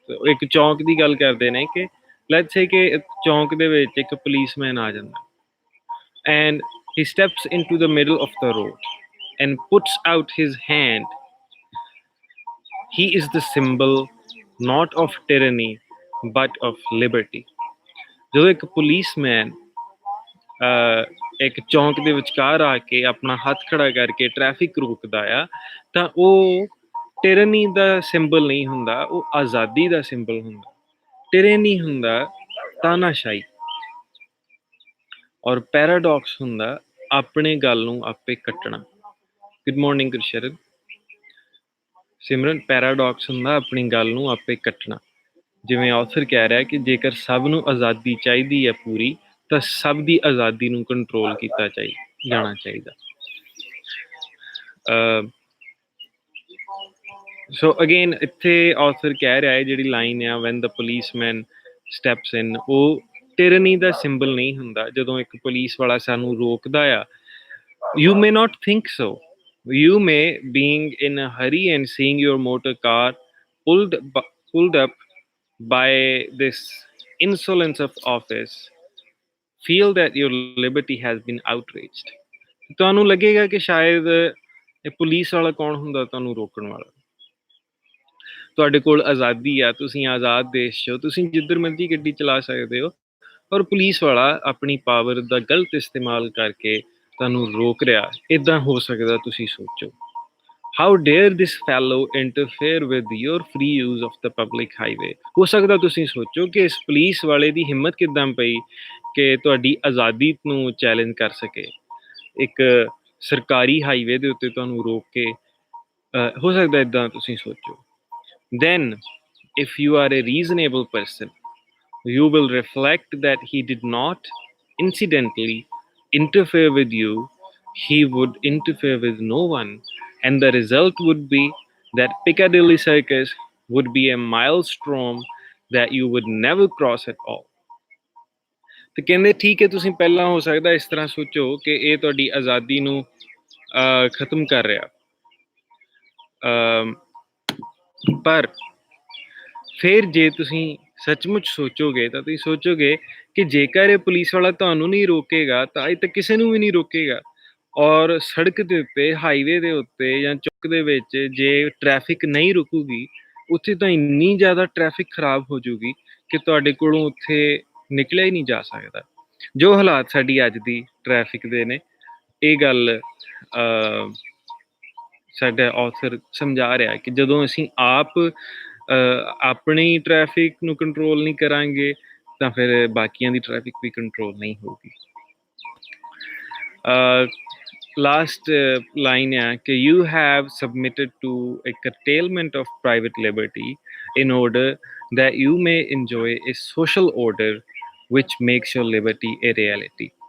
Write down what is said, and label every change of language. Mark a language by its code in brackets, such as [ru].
[pa] ਇੱਕ ਚੌਂਕ ਦੀ ਗੱਲ ਕਰਦੇ ਨੇ ਕਿ ਲੈਟਸ ਸੇ ਕਿ ਚੌਂਕ ਦੇ ਵਿੱਚ ਇੱਕ ਪੁਲਿਸਮੈਨ ਆ ਜਾਂਦਾ [en] and he steps into the middle of the road and puts out his hand. He is the symbol not of tyranny but of liberty. [pa] ਜਦੋਂ ਇੱਕ ਪੁਲਿਸਮੈਨ ਇੱਕ ਚੌਂਕ ਦੇ ਵਿਚਕਾਰ ਆ ਕੇ ਆਪਣਾ ਹੱਥ ਖੜਾ ਕਰਕੇ ਟ੍ਰੈਫਿਕ ਰੋਕਦਾ ਆ ਤਾਂ ਉਹ ਟਿਰਨੀ ਦਾ ਸਿੰਬਲ ਨਹੀਂ ਹੁੰਦਾ, ਉਹ ਆਜ਼ਾਦੀ ਦਾ ਸਿੰਬਲ ਹੁੰਦਾ। ਟਿਰਨੀ ਹੁੰਦਾ ਤਾਨਾਸ਼ਾਹੀ ਔਰ ਪੈਰਾਡੌਕਸ ਹੁੰਦਾ ਆਪਣੇ ਗੱਲ ਨੂੰ ਆਪੇ ਕੱਟਣਾ। Good morning Gursharan. ਸਿਮਰਨ, ਪੈਰਾਡਾਕਸ ਹੁੰਦਾ ਆਪਣੀ ਗੱਲ ਨੂੰ ਆਪੇ ਕੱਟਣਾ। ਜਿਵੇਂ ਆਥਰ ਕਹਿ ਰਿਹਾ ਕਿ ਜੇਕਰ ਸਭ ਨੂੰ ਆਜ਼ਾਦੀ ਚਾਹੀਦੀ ਹੈ ਪੂਰੀ, ਤਾਂ ਸਭ ਦੀ ਆਜ਼ਾਦੀ ਨੂੰ ਕੰਟਰੋਲ ਕੀਤਾ ਜਾਣਾ ਚਾਹੀਦਾ। ਸੋ ਅਗੇਨ ਇੱਥੇ ਆਥਰ ਕਹਿ ਰਿਹਾ ਹੈ ਜਿਹੜੀ ਲਾਈਨ ਆ [en] when the policeman steps in, [pa] ਉਹ ਟਿਰਨੀ ਦਾ ਸਿੰਬਲ ਨਹੀਂ ਹੁੰਦਾ। ਜਦੋਂ ਇੱਕ ਪੁਲਿਸ ਵਾਲਾ ਸਾਨੂੰ ਰੋਕਦਾ ਆ, [en] you may not think so. You may, being in a hurry and seeing your motor car pulled up by this insolence of office, feel that your liberty has been outraged. [pa] ਤੁਹਾਨੂੰ ਲੱਗੇਗਾ ਕਿ ਸ਼ਾਇਦ ਇਹ police ਵਾਲਾ ਕੌਣ ਹੁੰਦਾ ਤੁਹਾਨੂੰ ਰੋਕਣ ਵਾਲਾ। ਤੁਹਾਡੇ ਕੋਲ ਆਜ਼ਾਦੀ ਆ, ਤੁਸੀਂ ਆਜ਼ਾਦ ਦੇਸ਼ 'ਚ ਹੋ, ਤੁਸੀਂ ਜਿੱਧਰ ਮਰਜ਼ੀ ਗੱਡੀ ਚਲਾ ਸਕਦੇ ਹੋ, ਪਰ ਪੁਲਿਸ ਵਾਲਾ ਆਪਣੀ ਪਾਵਰ ਦਾ ਗਲਤ ਇਸਤੇਮਾਲ ਕਰਕੇ ਤੁਹਾਨੂੰ ਰੋਕ ਰਿਹਾ। ਇੱਦਾਂ ਹੋ ਸਕਦਾ ਤੁਸੀਂ ਸੋਚੋ, [en] How dare this fellow interfere with your free use of the public highway. [pa] ਹੋ ਸਕਦਾ ਤੁਸੀਂ ਸੋਚੋ ਕਿ ਇਸ ਪੁਲਿਸ ਵਾਲੇ ਦੀ ਹਿੰਮਤ ਕਿੱਦਾਂ ਪਈ ਕਿ ਤੁਹਾਡੀ ਆਜ਼ਾਦੀ ਨੂੰ ਚੈਲੰਜ ਕਰ ਸਕੇ, ਇੱਕ ਸਰਕਾਰੀ ਹਾਈਵੇ ਦੇ ਉੱਤੇ ਤੁਹਾਨੂੰ ਰੋਕ ਕੇ। ਹੋ ਸਕਦਾ ਇੱਦਾਂ ਤੁਸੀਂ ਸੋਚੋ। [en] then if you are a reasonable person, you will reflect that he did not incidentally interfere with you. He would interfere with no one, and the result would be that Piccadilly Circus would be a maelstrom that you would never cross at all. [pa] ਤੇ ਕਹਿੰਦੇ ਠੀਕ ਹੈ, ਤੁਸੀਂ ਪਹਿਲਾਂ ਹੋ ਸਕਦਾ ਇਸ ਤਰ੍ਹਾਂ ਸੋਚੋ ਕਿ ਇਹ ਤੁਹਾਡੀ ਆਜ਼ਾਦੀ ਨੂੰ ਖਤਮ ਕਰ ਰਿਹਾ, ਪਰ ਫਿਰ ਜੇ ਤੁਸੀਂ ਸੱਚਮੁੱਚ ਸੋਚੋਗੇ ਤਾਂ ਤੁਸੀਂ ਸੋਚੋਗੇ ਕਿ ਜੇਕਰ ਇਹ ਪੁਲਿਸ ਵਾਲਾ ਤੁਹਾਨੂੰ ਨਹੀਂ ਰੋਕੇਗਾ ਤਾਂ ਇਹ ਤਾਂ ਕਿਸੇ ਨੂੰ ਵੀ ਨਹੀਂ ਰੋਕੇਗਾ। ਔਰ ਸੜਕ ਦੇ ਉੱਤੇ, ਹਾਈਵੇ ਦੇ ਉੱਤੇ ਜਾਂ ਚੌਕ ਦੇ ਵਿੱਚ ਜੇ ਟ੍ਰੈਫਿਕ ਨਹੀਂ ਰੁਕੂਗੀ, ਉੱਥੇ ਤਾਂ ਇੰਨੀ ਜ਼ਿਆਦਾ ਟ੍ਰੈਫਿਕ ਖਰਾਬ ਹੋ ਜੂਗੀ ਕਿ ਤੁਹਾਡੇ ਕੋਲੋਂ ਉੱਥੇ ਨਿਕਲਿਆ ਹੀ ਨਹੀਂ ਜਾ ਸਕਦਾ। ਜੋ ਹਾਲਾਤ ਸਾਡੀ ਅੱਜ ਦੀ ਟ੍ਰੈਫਿਕ ਦੇ ਨੇ, ਇਹ ਗੱਲ ਸਾਡਾ ਆਥਰ ਸਮਝਾ ਰਿਹਾ ਕਿ ਜਦੋਂ ਅਸੀਂ ਆਪ ਆਪਣੀ ਟ੍ਰੈਫਿਕ ਨੂੰ ਕੰਟਰੋਲ ਨਹੀਂ ਕਰਾਂਗੇ ਤਾਂ ਫਿਰ ਬਾਕੀਆਂ ਦੀ ਟ੍ਰੈਫਿਕ ਵੀ ਕੰਟਰੋਲ ਨਹੀਂ ਹੋਊਗੀ। ਲਾਸਟ ਲਾਈਨ ਹੈ ਕਿ [en] You have submitted to a curtailment of private liberty in order that you may enjoy a social order which makes your liberty a reality.